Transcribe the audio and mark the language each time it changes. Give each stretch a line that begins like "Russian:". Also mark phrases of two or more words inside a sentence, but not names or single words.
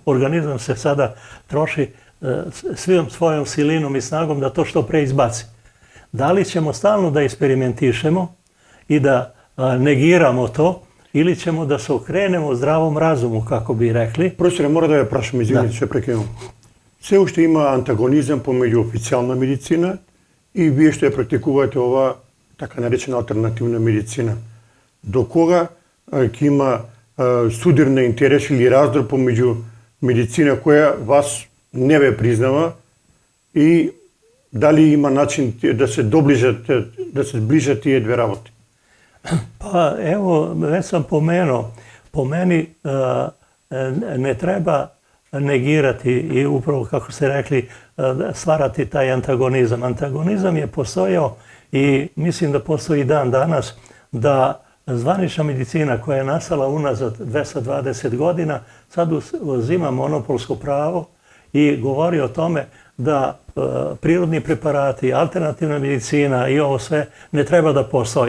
Serbian: Organizam se sada troši svim svojom silinom i snagom da to što pre izbaci. Da li ćemo stalno da eksperimentišemo i da negiramo to, ili ćemo da se okrenemo zdravom razumu, kako bi rekli?
Macedonian: Profesore, mora da ja prašam, izvinite, sve prekrenuo. Все уште има антагонизам помеѓу официјална медицина и вие што ја практикувате ова така наречена алтернативна медицина. До кога ќе има судирна интерес или раздор помеѓу медицина која вас не ве признава и дали има начин да се сближат тие две работи?
Serbian: Pa evo, već sam pomenuo, po meni ne treba negirati i upravo, kako ste rekli, stvarati taj antagonizam. Antagonizam je postojao i mislim da postoji dan danas, da zvanična medicina koja je nastala unazad 220 godina sad uzima monopolsko pravo i govori o tome da prirodni preparati, alternativna medicina i ovo sve ne treba da postoji.